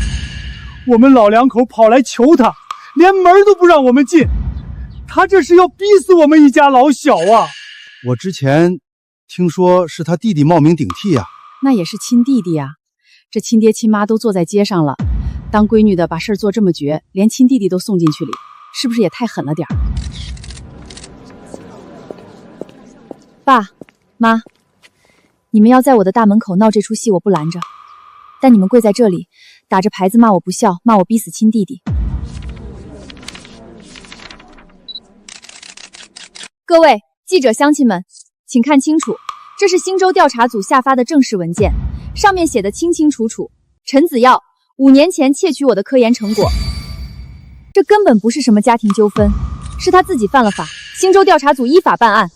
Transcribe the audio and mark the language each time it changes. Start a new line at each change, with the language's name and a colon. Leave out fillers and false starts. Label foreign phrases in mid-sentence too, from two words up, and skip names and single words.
Chinese: 我們老兩口跑來求他，連門都不讓我們進，他這是要逼死我們一家老小啊！我之前聽說是他弟弟冒名頂替呀。那也是親弟弟呀，這親爹親媽都坐在街上了，當閨女的把事兒做這麼絕，連親弟弟都送進去裡，是不是也太狠了點兒？爸媽，你們要在我的大门口鬧這出戲，我不攔着，但你們跪在這裡，打着牌子罵我不孝，罵我逼死親弟弟。各位記者乡親們，請看清楚，這是新州調查組下發的正式文件，上面寫的清清楚楚，陈子耀5年前竊取我的科研成果，這根本不是什麼家庭糾紛，是他自己犯了法，新州調查組依法辦案。